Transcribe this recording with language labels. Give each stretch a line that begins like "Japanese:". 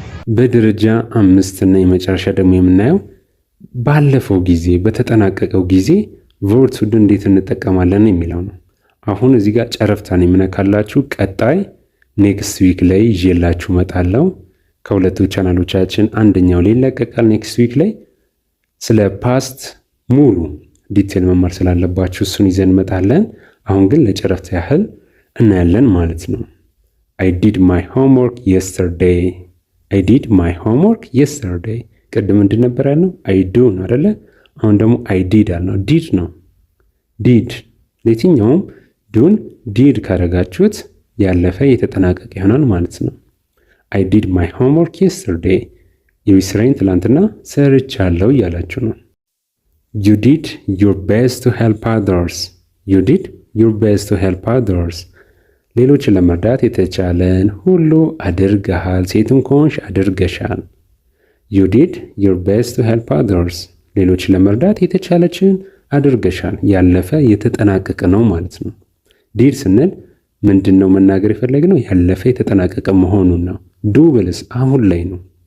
Amharic: በደረጃ 5 እና የመጨረሻ ደግሞ የምናየው ባለፈው ጊዜ በተጠናቀቀው ጊዜ ቨርብ ቱ ዱ እንዴት እንጠቀማለን የሚለው ነው። አሁን እዚህ ጋር ጨረፍታን የምነካላችሁ ቀጣይ ኔክስት ዊክ ላይ ይዤላችሁ እመጣለሁ። ከሁለቱ ቻናሎቻችን አንደኛው ላይ ይለቀቃል። ኔክስት ዊክ ላይ ስለ ፓስት ሙሉ ዲቴል መማር ስላለባችሁ እሱን ይዘን እንመጣለን። አሁን ግን ለጨረፍታ ያህል እናያለን ማለት ነው።
English: I did my homework yesterday. I did my homework yesterday.
Amharic: ቅድም ምንድን ነበር ያልነው?
English: I do
Amharic: ነው አይደለ? አሁን ደግሞ I did አልነው። ዲድ ነው። ዲድ ለየትኛውም ዱን ዲድ ካረጋችሁት ያለፈ የተጠናቀቀ ይሆናል ማለት ነው።
English: I did my homework yesterday.
Amharic: የቤት ስራዬን ትላንትና ሰርቻለሁ እያላችሁ ነው።
English: You did your best to help others. You did your best to help others.
Amharic: ሌሎችን ለመርዳት የተቻለን ሁሉ አድርገሃል። ሴትም ከሆንሽ አድርገሻል።
English: You did your best to help others.
Amharic: ሌሎችን ለመርዳት የተቻለችን አድርገሻል። ያለፈ የተጠናቀቀ ነው ማለት ነው። ዲድ ስንል ምንድን ነው መናገር የፈለግነው? ያለፈ የተጠናቀቀ መሆኑን ነው። ዱ ብልስ አሁን ላይ ነው።